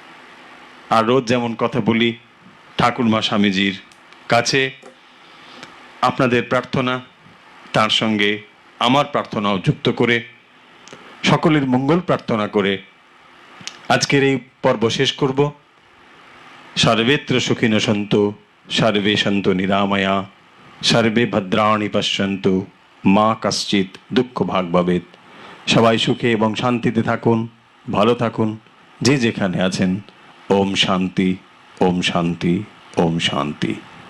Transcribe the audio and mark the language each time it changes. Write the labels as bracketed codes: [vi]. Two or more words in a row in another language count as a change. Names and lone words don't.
[bn] আর রোজ যেমন কথা বলি, ঠাকুরমা স্বামীজির কাছে আপনাদের প্রার্থনা তার সঙ্গে আমার প্রার্থনাও যুক্ত করে সকলের মঙ্গল প্রার্থনা করে আজকের এই পর্ব শেষ করব। [sa] সর্বেত্র সুখিনো সন্তু, সর্বে সন্তু নিরাময়া, সর্বে ভদ্রাণি পশ্যন্তু, মা কশ্চিৎ দুঃখ ভাগ ভবেৎ। [bn] সবাই সুখে এবং শান্তিতে থাকুন, ভালো থাকুন, যে যেখানে আছেন। [sa] ওম শান্তি, ওম শান্তি, ওম শান্তি।